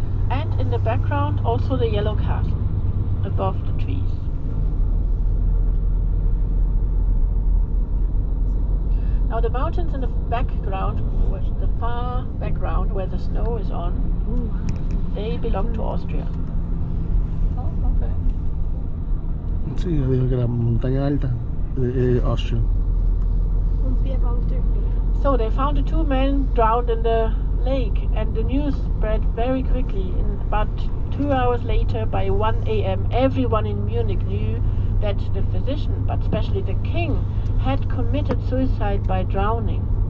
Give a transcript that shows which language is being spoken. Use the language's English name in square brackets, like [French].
[English] And in the background also the Yellow Castle, above the trees. Now the mountains in the background, the far background where the snow is on, they belong to Austria. [Spanish] Sí, dijo que la montaña alta de Austria. [English] So they found the 2 men drowned in the lake, and the news spread very quickly. In about 2 hours later, by 1 a.m., everyone in Munich knew that the physician, but especially the king, had committed suicide by drowning.